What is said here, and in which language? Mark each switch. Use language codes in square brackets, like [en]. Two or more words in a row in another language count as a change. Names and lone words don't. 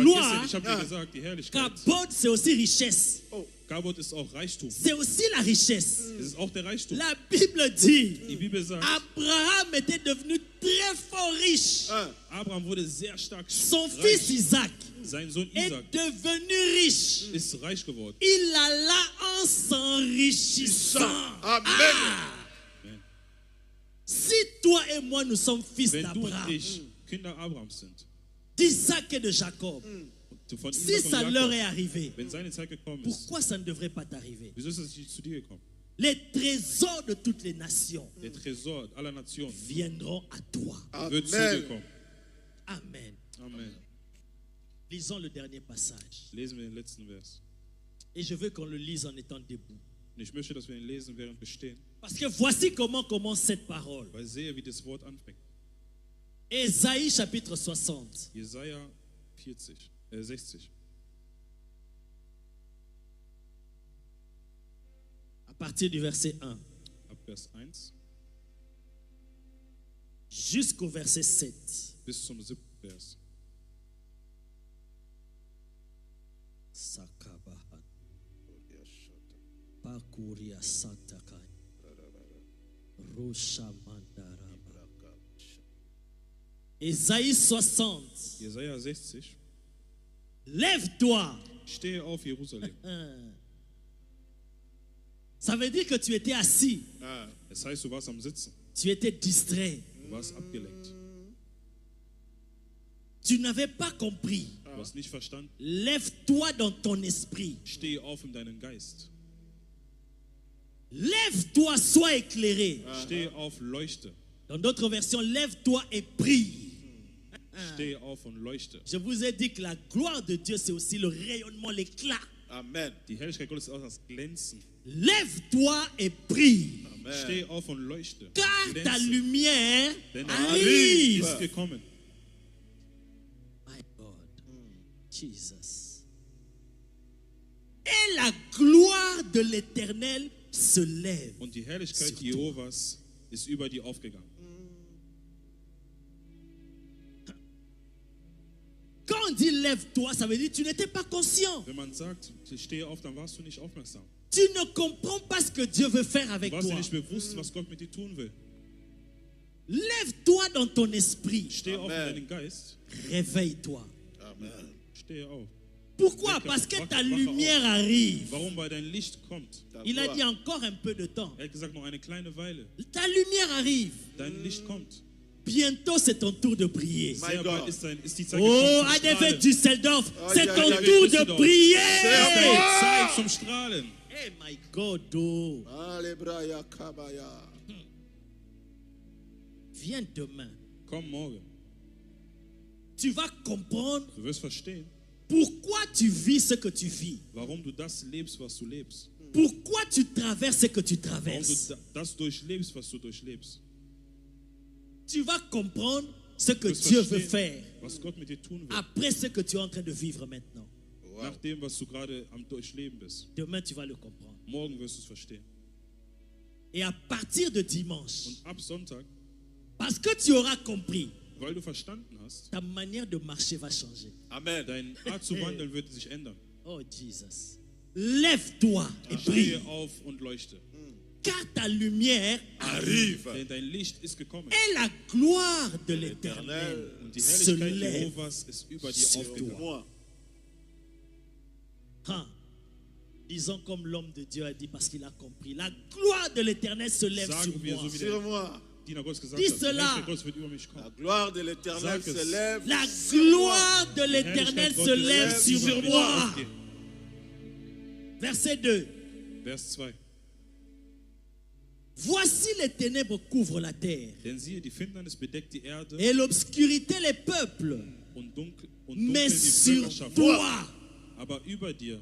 [fr] gloire. [de] nicht, ich habe dir gesagt, die Herrlichkeit. [fr] Kabod, c'est aussi richesse. [de] Kabot ist auch Reichtum. [fr] C'est aussi la richesse. [de] Es ist auch der Reichtum. [fr] La Bible dit, [de] Die Bibel sagt, [fr] Abraham était devenu très fort riche. [de] Abraham wurde sehr stark [fr] Son [de] reich. [fr] fils Isaac [de] Sein Sohn [fr] est Isaac devenu riche. [de] ist reich geworden. [fr] Il alla en s'enrichissant. Amen. Si toi et moi nous sommes fils [de] Wenn du und [fr] d'Abraham, [de] ich Kinder Abrahams sind, [fr] d'Isaac et de Jacob, [de] und von [fr] si Isaac ça [de] und [fr] leur est [de] Jakob, [fr] arrivé, [de] wenn seine Zeit gekommen ist, [fr] pourquoi ça ne devrait pas t'arriver? [de] wieso ist es nicht zu dir gekommen? [fr] Les trésors de toutes les nations [de] Der Tresor aller Nationen [fr] viendront à toi. [de] wird zu dir Amen. kommen. [fr] Amen. Amen. Lisons le dernier passage. [de] Lesen wir den letzten Vers. [fr] Et je veux qu'on le lise en étant debout. [de] Und ich möchte, dass wir ihn lesen, während wir stehen, [fr] Parce que voici comment commence cette parole. [de] weil sehe, wie das Wort anfängt. [fr] Ésaïe chapitre 60. [de] Jesaja 60. [fr] À partir du verset 1 [de] Ab Vers 1 [fr] jusqu'au verset 7. [de] bis zum 7. Vers. Sakabahan. Pakuria Santakai. Roshamandaraba. [fr] Ésaïe 60. [de] Jesaja 60. [fr] Lève-toi. [de] Stehe auf, Jerusalem. [fr] Ça veut dire que tu étais assis. [de] Es heißt, du warst am Sitzen. [fr] Tu étais distrait. [de] Du warst abgelenkt. [fr] Tu n'avais pas compris. [de] Du hast nicht verstanden. [fr] Lève-toi dans ton esprit. [de] Stehe auf in deinen Geist. [fr] Lève-toi, sois éclairé. [de] Stehe auf, leuchte. [fr] Dans d'autres versions, lève-toi et prie. [de] Stehe auf und leuchte. [fr] Je vous ai dit que la gloire de Dieu, c'est aussi le rayonnement, l'éclat. Amen. [de] Die Herrlichkeit Gottes ist auch das Glänzen. [fr] Lève-toi et prie. [de] Stehe auf und leuchte. [fr] Car ta [de] Glänze. [fr] lumière [de] Denn der [fr] arrive. [de] ist gekommen. [en] My God. Jesus. [fr] Et la gloire de l'Éternel se lève. [de] Und die Herrlichkeit [fr] Sur [de] Jehovas ist über dir aufgegangen. [fr] Quand on dit lève-toi, ça veut dire que tu n'étais pas conscient. [de] Wenn man sagt, stehe auf, dann warst du nicht aufmerksam. [fr] Tu ne comprends pas ce que Dieu veut faire avec [de] Du warst dir [fr] toi. [de] nicht bewusst, was Gott mit dir tun will. [fr] Lève-toi dans ton esprit. [de] Stehe auf in Amen. deinen Geist. [fr] Réveille-toi. Amen. [de] Stehe auf. [fr] Pourquoi? Parce que ta lumière arrive. [de] Warum? Weil dein Licht kommt. [fr] Il a dit encore un peu de temps. [de] Er hat gesagt, noch eine kleine Weile. [fr] Ta lumière arrive. [de] Dein Licht kommt. [fr] Bientôt, c'est ton tour de prier. [en] My [de] Sehr [en] God. [de] bald ist die Zeit Oh, gekommen zum ADV Strahlen. Düsseldorf, [fr] c'est aïe, ton aïe, tour de Düsseldorf. prier. [de] Es Zeit zum Strahlen. [en] Hey, my God, oh. Alebraya kabaya. [fr] Viens demain. [de] Komm morgen. [fr] Tu vas comprendre [de] Du wirst verstehen, [fr] Pourquoi tu vis ce que tu vis? [de] Warum du das lebst, was du lebst. [fr] Pourquoi tu traverses ce que tu [de] Warum du [fr] traverses? [de] das durchlebst, was du durchlebst. [fr] Tu vas comprendre ce que [de] Du wirst [fr] Dieu veut [de] verstehen, [fr] faire [de] was Gott mit dir tun will. [fr] après ce que tu es en train de vivre maintenant. Wow. [de] Nach dem, was du gerade am Durchleben bist. [fr] Demain, tu vas le comprendre. [de] Morgen wirst du es verstehen. [fr] Et à partir de dimanche, [de] Und ab Sonntag, [fr] parce que tu auras compris, [de] weil du verstanden hast, [fr] ta manière de marcher va changer. Amen. [de] deine Art zu wandeln wird sich ändern. [en] Oh Jesus. [fr] Lève-toi et brille, [de] Stehe auf und leuchte. [fr] car ta lumière Arrive. [de] Denn dein Licht ist gekommen. [fr] et la gloire de l'Éternel [de] Und die [fr] se [de] Herrlichkeit [fr] lève [de] Jehovas ist über dir [fr] sur [de] aufgegangen. [fr] Moi. Hein. Disons comme l'homme de Dieu a dit parce qu'il a compris. La gloire de l'Éternel se lève [de] Sagen [fr] sur [de] wir [fr] moi. [de] so wie [fr] Sur [de] der [fr] moi. [de] Diener Gottes gesagt [fr] Dis [de] hat. Die [fr] cela. [de] Herrlichkeit Gottes wird über mich [fr] La [de] kommen. [fr] gloire de l'Éternel [de] Sag es. [fr] se lève. La sur moi. gloire de l'Éternel [de] Herrlichkeit [fr] se [de] Gottes [fr] lève [de] wird [fr] sur [de] über mich [fr] moi. [de] aufgehen. [fr] Verset 2. [de] Vers 2. [fr] Voici les ténèbres couvrent la terre [de] Denn siehe, die Finsternis bedeckt die Erde [fr] et l'obscurité les peuples. [de] und dunkel [fr] Mais [de] die [fr] sur [de] Völkerschaft. [fr] toi, [de] Aber über dir,